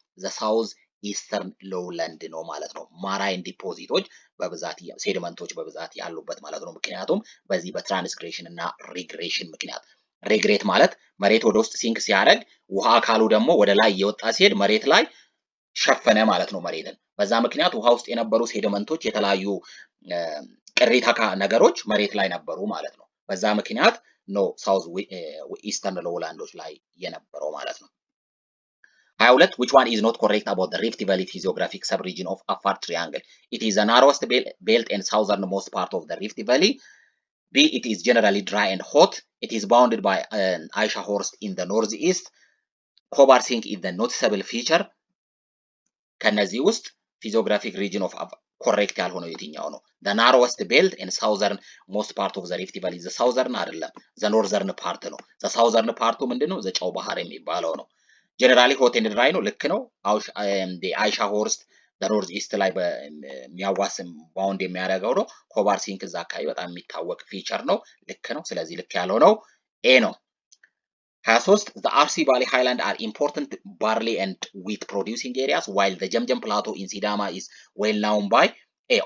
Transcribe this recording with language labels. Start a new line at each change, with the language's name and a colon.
Amharic: ዘ ሳውዝ ኢስተርን ሎውላንድ ነው ማለት ነው። ማራይን ዲፖዚቶች በብዛት ሴዲመንቶች በብዛት ያሉበት ማለት ነው። ምክንያቱም በዚህ በትራንስግሬሽን እና ሪግሬሽን ምክንያት ሪግሬት ማለት መሬት ወደ ውስጥ ሲንክ ሲያደርግ ውሃ አካሉ ደግሞ ወደ ላይ እየወጣ ሲሄድ መሬት ላይ ሸፈነ ማለት ነው መሬትን። በዛ ምክንያት ውሃ ውስጥ የነበሩ ሴዲመንቶች የተለያዩ ቅሪተ ነገሮች መሬት ላይ ነበሩ ማለት ነው። በዛ ምክንያት ነው ሳውዝ ኢስተርን ሎውላንዶች ላይ የነበረው ማለት ነው። 22
English: which one is not correct about the Rift Valley physiographic subregion of Afar Triangle? It is the narrowest belt and southernmost part of the Rift Valley. B. It is generally dry and hot. It is bounded by Aisha Horst in the northeast. Kobar Sink is the noticeable feature.
Amharic: ከነዚህ ውስጥ ፊዚዮግራፊክ ሪጅን ኦፍ ኮሬክት ያልሆነው የትኛው ነው?
English: the narrowest belt and southern most part of the Rift Valley. the southern
Amharic: አይደለም
English: the northern part ነው። the southern part
Amharic: ምንድነው?
English: ዘ
Amharic: ጨው ባህር የሚባለው ነው። ጀነራሊ ሆት ኤንድ ድራይ ነው። ልክ ነው። አይሻ ሆርስት በኖርዝ ኢስት ላይ የሚያዋስን ባውንድ የሚያደርገው ነው። ኮባር ሲንክ እዛ አካባቢ በጣም የሚታወቅ ፊቸር ነው። ልክ ነው። ስለዚህ ልክ ያለው ነው ኤ ነው። 23
English: the RC Valley Highland are important barley and wheat producing areas while the Jemjem Plateau in Sidama is well known by A.